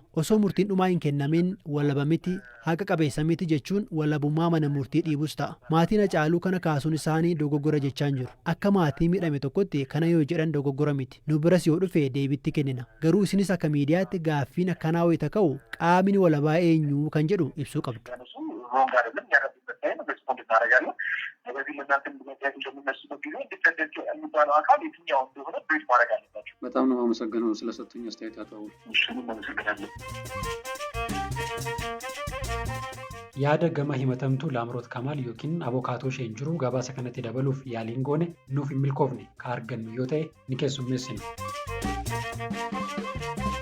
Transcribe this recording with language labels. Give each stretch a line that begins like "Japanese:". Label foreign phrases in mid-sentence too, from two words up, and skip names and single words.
Oromo: Osoo murtiin dhumaa hin kennamin walaba miti haqa qabeessa miti jechuun walabummaa mana murtii dhiibus ta'a. Maatiin hacaaluu kana kaasuun isaanii dogoggora jechaan jiru. Akka maatii miidhame tokkotti kana yoo jedhan dogoggora miti. Nu biras yoo dhufe deebitti kennina. Garuu isinis akka miidiyaatti gaaffiin akkanaa wayita ka'u qaamni walabaa eenyu kan jedhu ibsuu qabdu.
Amharic: በዚህ ለእናንተ ምክንያት እንደሚነሱበት ጊዜ ኢንዲፔንደንት የሚባለው አካል የትኛው እንደሆነ ብሪፍ ማድረግ አለባቸው። በጣም ነው የማመሰግነው ስለሰጡኝ አስተያየት አቶ አወሉ። እሱንም አመሰግናለሁ።
Oromo: yaada gama himatamtuu Laamroot Kamaal yookiin abokaatoo isheen jiru gabaasa kanatti dabaluuf yaaliin goone nuuf hin milkoofne ka argannu yoo ta'e ni keessummeessina.